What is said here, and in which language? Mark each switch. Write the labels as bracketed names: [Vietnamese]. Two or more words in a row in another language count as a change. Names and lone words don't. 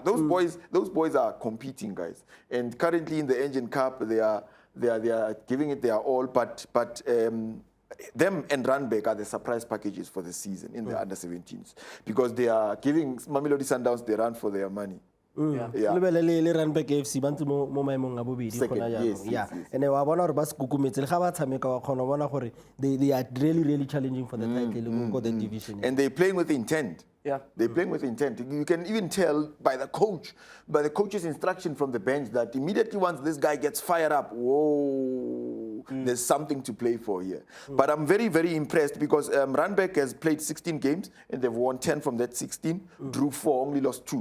[English] Those boys are competing, guys. And currently in the Engine Cup, they are giving it their all. But them and Runback are the surprise packages for the season in the under 17s because they are giving Mamelodi Sundowns the run for their money. [Tswana] Le Runback FC ba ntse mo maemong a bobedi gona jaanong. Yeah. And wa bona gore ba se kukumetse le ga ba tshameka wa khona bona gore [English] they are really challenging for the title [Tswana] go the division. [English] And they're playing with intent. Yeah. They're playing with intent. You can even tell by the coach's instruction from the bench that immediately once this guy gets fired up, whoa, there's something to play for here. But I'm very, very impressed because Runback has played 16 games and they've won 10 from that 16, drew 4, only lost 2.